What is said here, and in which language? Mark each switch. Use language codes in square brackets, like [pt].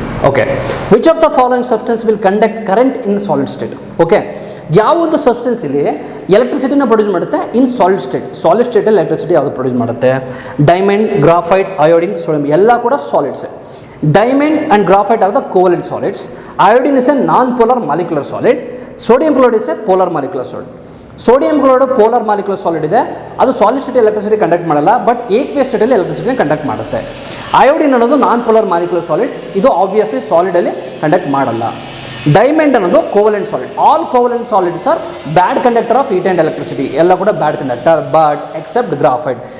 [en] Okay, which of the following substance will conduct current in solid state? [kn] Okay, ಯಾವುದು substance ಇಲ್ಲಿ ಎಲೆಕ್ಟ್ರಿಸಿಟಿನ produce ಮಾಡುತ್ತೆ in solid state? Solid ಸ್ಟೇಟಲ್ಲಿ electricity ಯಾವುದು produce ಮಾಡುತ್ತೆ? Diamond, graphite, iodine, sodium ಎಲ್ಲ ಕೂಡ ಸಾಲಿಡ್ಸೇ. [en] Diamond and graphite are the covalent solids. Iodine is a non-polar molecular solid. Sodium chloride is a polar molecular solid. Sodium chloride polar molecular solid [kn] ಇದೆ, ಅದು solid state electricity conduct ಮಾಡಲ್ಲ, but ಏಕ್ವಿಯಸ್ ಸ್ಟೇಟಲ್ಲಿ ಎಲೆಕ್ಟ್ರಿಸಿಟಿನ conduct ಮಾಡುತ್ತೆ. Iodine ಅನ್ನೋದು non polar molecular solid, ಇದು obviously ಸಾಲಿಡಲ್ಲಿ conduct ಮಾಡಲ್ಲ. Diamond ಅನ್ನೋದು covalent solid. [en] all covalent solids are bad conductor of heat and electricity, [kn] ಎಲ್ಲ ಕೂಡ bad conductor, [en] But except graphite.